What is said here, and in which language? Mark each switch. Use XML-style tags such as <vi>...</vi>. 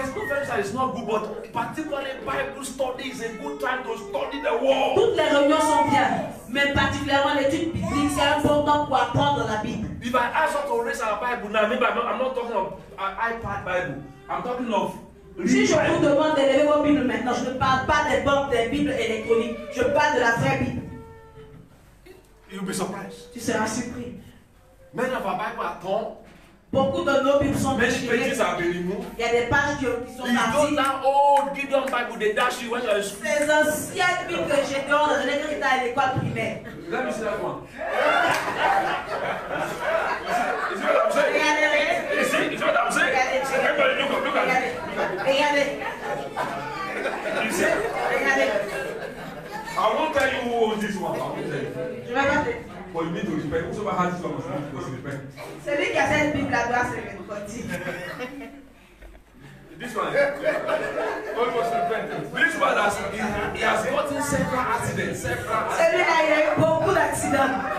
<en>There's no fellowship that is not good, but particularly Bible study is a good time to study the word.</en> <fr>Toutes les réunions sont bien, mais particulièrement l'étude biblique, c'est important pour apprendre la Bible.</fr> <en>If I ask you to raise our Bible now, maybe I'm not talking of an iPad Bible. I'm talking of</en> <fr>Si je vous demande d'élever vos Bibles maintenant, je ne parle pas des banques des Bibles électroniques, je parle de la vraie Bible.</fr> <en>You'll be surprised.</en> <fr>Tu seras surpris.</fr> <en>Many of our Bible are torn.</en> <fr>Beaucoup de nos Bibles sont</fr> <en>Many</en> <fr>déchirées.</fr> <en>pages have been removed.</en> <fr>Il y a des pages qui sont</fr> <en>You</en> <fr>parties.</fr> <en>don't that old Gideon Bible they dash you when you're in school.</en> <fr>Ces anciennes Bibles que j'ai données quand j'étais à l'école primaire.</fr> <en>Let me see that one. You see what I'm saying?</en> <fr>Regardez,</fr> <en>You see what I'm saying? Everybody look at it.</en> <fr>regardez,</fr> <en>You see?</en> <fr>regardez.</fr> <en>I won't tell you who owns this one. I won't tell you.</en> <fr>Je vais pas te...</fr> <en>But you need to respect. Whoever has this one must respect.</en> <fr>Celui qui a cette Bible-là doit se reconnaître.</fr> <en>This one, almost repentant. This one he has gotten several accidents.</en> <fr>Celui-là, il a eu beaucoup d'accidents.</fr>